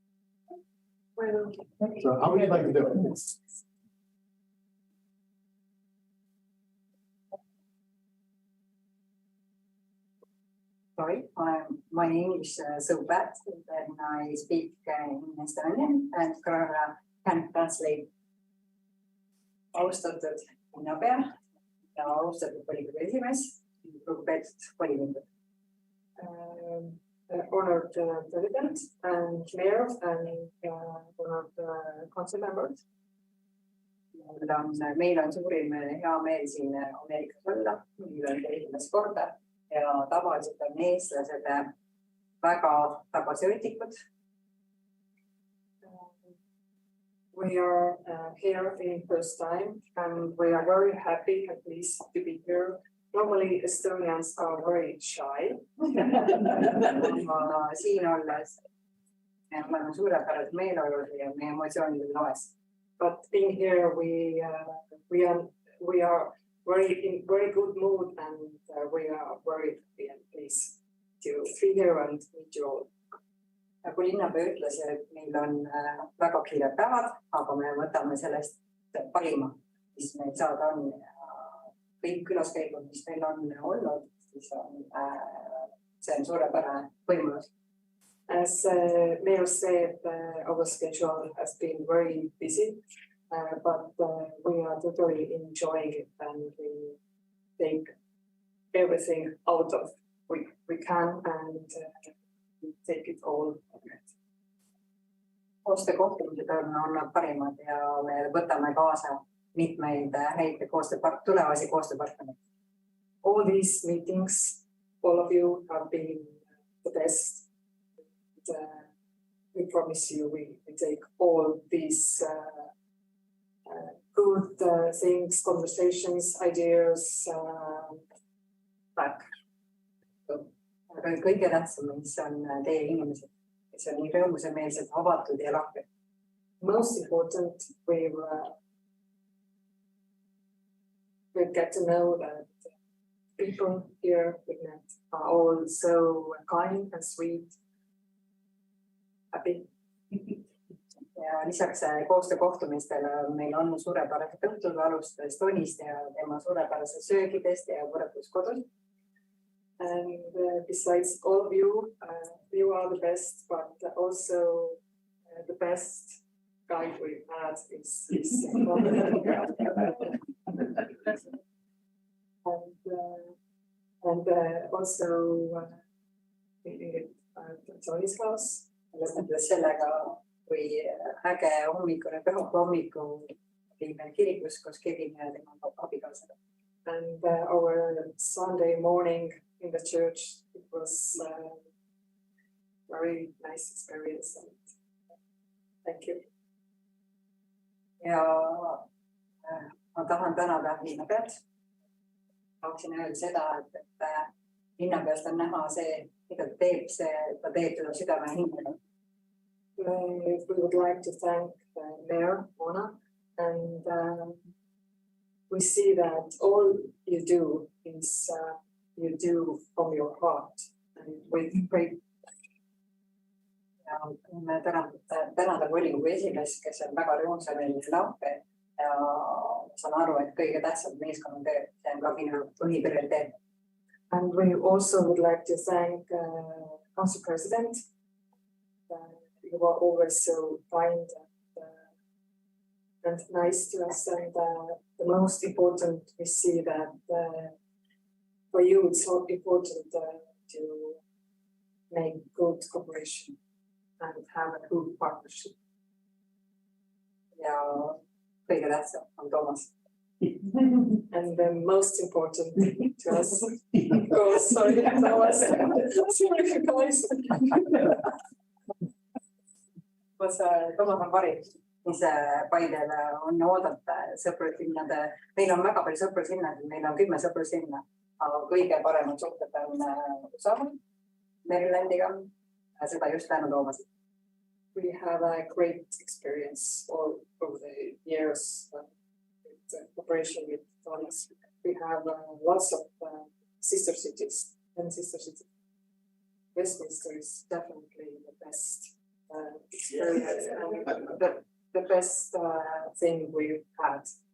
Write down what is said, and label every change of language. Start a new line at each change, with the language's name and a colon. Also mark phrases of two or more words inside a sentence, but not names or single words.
English: So how would you like to do it? Sorry, my name is Subat, and I speak in Estonian and Carroll can translate.
Estonian: Austatud linnapea ja austatud volikogu esimees, lugupeetud volinikud.
English: Honored president and mayor and honored council members.
Estonian: Meil on suurim hea meel siin Ameerikas olla, meil on esimest korda ja tavaliselt on eestlased väga tagasihoidlikud.
English: We are here in first time and we are very happy at least to be here. Normally Estonians are very shy.
Estonian: Siin olles me oleme suurepärased meeleolud ja meie emotsioonid on loes.
English: But in here we are in very good mood and we are very happy and pleased to be here and meet you all.
Estonian: Nagu linnapea ütles, et meil on väga kiired päevad, aga me võtame sellest parima, mis meil saada on. Kõik külaskäigud, mis meil on olnud, siis see on suurepärane võimalus.
English: As Mayor said, our schedule has been very busy, but we are totally enjoying it and we take everything out of we can and take it all.
Estonian: Koostöökohtumised on olnud parimad ja me võtame kaasa mitmeid häid tulevasi koostööpartnereid.
English: All these meetings, all of you have been the best. We promise you we take all these good things, conversations, ideas back.
Estonian: Aga kõige tähtsam, mis on teie inimesed, kes on nii rõõmusemeelsed, avatud ja lahked.
English: Most important, we get to know that people here we met are all so kind and sweet, happy.
Estonian: Ja lisaks koostöökohtumistele meil on suurepärased õhtud alustades Tonist ja tema suurepärase söögidest ja võrdluskodust.
English: And besides all of you, you are the best, but also the best guide we've had is and also Tony's house.
Estonian: Lõpetades sellega, kui äge hommikune pühapäeva hommiku olime kirikus koos Kevin ja tema abikaasaga.
English: And our Sunday morning in the church, it was a very nice experience. And thank you.
Estonian: Ja ma tahan tänada linnapead. Tahaksin öelda seda, et linnapeast on näha see, mida ta teeb teda südame hingele.
English: We would like to thank Mayor Mona and we see that all you do is you do from your heart and with great.
Estonian: Ja me tänada volikogu esimees, kes on väga rõõmsameelne lahke ja saan aru, et kõige tähtsam meeskonnatöö, see on ka minu põhiprioriteet.
English: And we also would like to thank Council President. You are always so kind and nice to us. And the most important, we see that for you, it's so important to make good cooperation and have a good partnership.
Estonian: Ja kõige tähtsam on Toomas.
English: And the most important to us. Oh, sorry, Toomas. Sorry, guys.
Estonian: Toomas on parim, mis Paidele on oodata sõprusinnade. Meil on väga palju sõprusinnad, meil on 10 sõprusinna, aga kõige paremad suhted on USA, Marylandiga, seda just tänu Toomasele.
English: We have a great experience over the years with cooperation with Thomas. We have lots of sister cities and sister cities. Westminster is definitely the best experience and the best thing we've had.